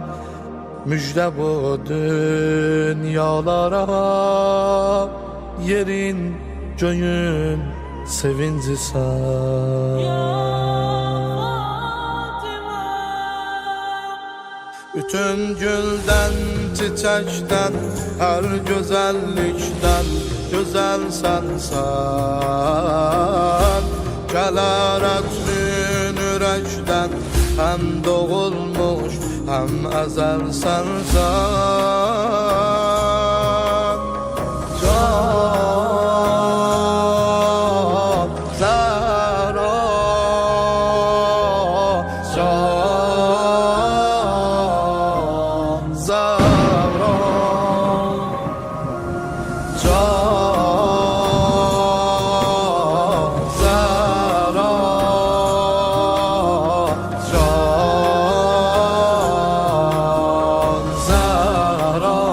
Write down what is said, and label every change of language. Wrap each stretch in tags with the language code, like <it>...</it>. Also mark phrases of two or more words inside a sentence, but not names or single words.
<tr>Müjde bu dünyalara, yerin göğün sevinci sen. Bütün gülden, çiçekten, her güzellikten güzel sensen.</tr> <az>Gələr ətrin ürəkdən, hem doğulmuş hem əzəl sənsən. Can Zəhra, Can Zəhra, Can Zəhra, Can Zəhra.</az>